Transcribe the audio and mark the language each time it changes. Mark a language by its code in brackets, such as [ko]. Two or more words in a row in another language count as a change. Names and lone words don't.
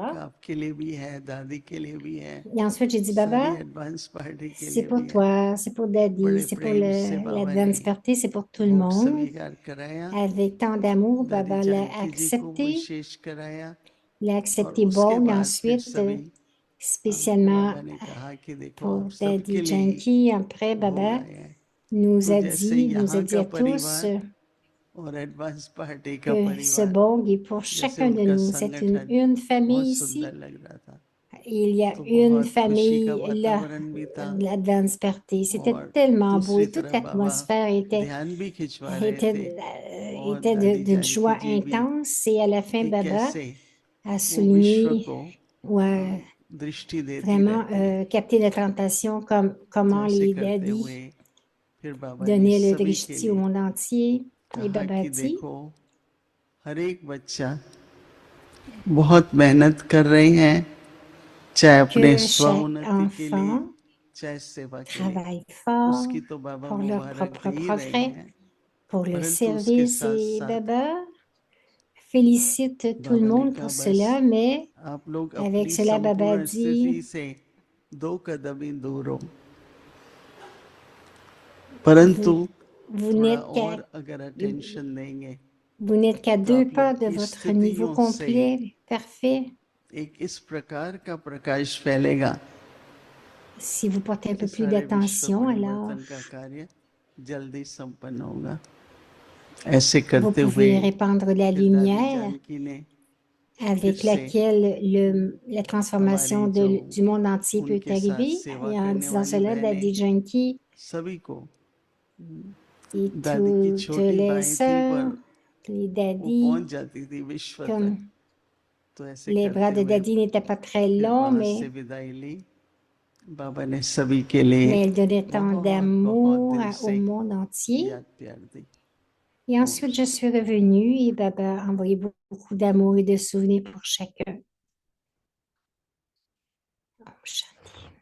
[fr] toi. [hi] कहा आपके लिए भी है, दादी के लिए भी है, [fr] Et ensuite, j'ai dit, [hi] सारी Baba, [en] advance party [hi] के [fr] c'est [hi] लिए [fr] pour [hi] भी है। [fr] toi, c'est pour Daddy, [hi] बड़े [fr] c'est pour [hi] प्रेम से बाबा ने [fr] l'Advance Party, c'est pour tout le [hi] भोग [fr] monde. [hi] स्वीकार कराया, [fr] Avec tant d'amour, [hi] दादी Baba जानकी जी को विशेष कराया, [fr] l'a [hi] और [fr] accepté [hi] उसके [fr] Bog [hi] बाद फिर [fr] ensuite, [hi] सभी [fr] spécialement [hi] बाबा ने कहा कि देखो [fr] pour [hi] आप सबके [fr] Daddy [hi] लिए ही [fr] Janky. Après, [hi] भोग Baba आए हैं। [fr] nous [hi] तो [fr] a [hi] जैसे [fr] dit [hi] यहाँ का [fr] à tous [hi] परिवार और [en] advance party [hi] का [fr] que ce [hi] परिवार, [fr] Bog est pour [hi] जैसे [fr] chacun de [hi] उनका [fr] nous. C'est [hi] संगठन [fr] une [hi] बहुत [fr] famille [hi] सुंदर [fr] ici. [hi] लग रहा था, [fr] Il y a [hi] तो [fr] une [hi] बहुत खुशी का [fr] famille là, [hi] वातावरण भी था। [fr] l'Advance Party. C'était [hi] और [fr] tellement beau [hi] दूसरी [fr] et toute [hi] तरफ बाबा [fr] l'atmosphère [hi] ध्यान भी खिंचवा रहे [fr] était, [hi] थे, और [fr] était [hi] दादी [fr] d'une [hi] जानकी [fr] joie [hi] जी भी, [fr] intense. Et à la fin, [hi] कि Baba कैसे [fr] a [hi] वो विश्व [fr] souligné [hi] को [fr] ou a [hi] दृष्टि देती [fr] vraiment [hi] रहती है। [fr] capté la tentation comme [hi] तो [fr] comment [hi] ऐसे [fr] les [hi] करते [fr] daddies [hi] हुए फिर बाबा ने [fr] donnaient le [hi] सभी के [fr] drishti au [hi] लिए [fr] monde entier. Et [hi] कहा Baba कि [fr] dit, [hi] देखो हर एक बच्चा बहुत मेहनत कर रहे हैं, चाहे अपने [fr] que chaque [hi] स्वोन्नति के लिए, [fr] enfant [hi] चाहे सेवा के लिए, [fr] travaille fort [hi] उसकी तो बाबा [fr] pour leur [hi] मुबारक [fr] propre [hi] दे ही रहे [fr] progrès, [hi] हैं। [fr] pour le [hi] परंतु उसके [fr] service. [hi] साथ [fr] Et [hi] साथ [fr] Baba félicite tout le [hi] बाबा ने [fr] monde [hi] कहा [fr] pour [hi] बस [fr] cela, mais [hi] आप लोग [fr] avec [hi] अपनी [fr] cela, Baba [hi] संपूर्ण [fr] dit, [hi] स्थिति से 2 कदम ही दूर हो, परंतु [fr] vous, vous [hi] थोड़ा [fr] n'êtes qu'à [hi] और अगर अटेंशन देंगे [fr] vous n'êtes qu'à [hi] तो 2 आप [fr] pas [hi] लोग [fr] de votre niveau [hi] स्थितियों से [fr] complet, parfait. [hi] एक इस प्रकार का प्रकाश फैलेगा [fr] Si vous portez un [hi] कि [fr] peu plus [hi] सारे विश्व [fr] d'attention, alors [hi] परिवर्तन का कार्य जल्दी संपन्न होगा। ऐसे [fr] vous [hi] करते हुए [fr] pouvez répandre la [hi] फिर दादी [fr] lumière [hi] जानकी ने फिर [fr] avec [hi] से [fr] laquelle la transformation [hi] हमारी जो [fr] du monde entier peut [hi] उनके साथ [fr] arriver. [hi] सेवा [fr] Et en [hi] करने [fr] disant [hi] वाली [fr] cela, [hi] बहनें [fr] Daddy Janky [hi] सभी को, [fr] et [hi] दादी की [fr] toutes [hi] छोटी [fr] les [hi] बाएं थी [fr] sœurs, [hi] पर [fr] les [hi] वो पहुंच [fr] daddies, [hi] जाती थी विश्व तक, [fr] comme [hi] तो ऐसे [fr] les bras [hi] करते [fr] de [hi] हुए [fr] Daddy n'étaient pas très [hi] फिर [fr] longs, [hi] वहां से विदाई ली। बाबा ने सभी के लिए [fr] mais elle donnait tant [hi] बहुत बहुत [fr] d'amour [hi] दिल [fr] au [hi] से [fr] monde entier. [hi] याद प्यार दी। [fr] Et [hi] ओम [fr] ensuite, je suis revenue et Baba a envoyé beaucoup d'amour et de souvenirs pour chacun. [hi] ओम शांति.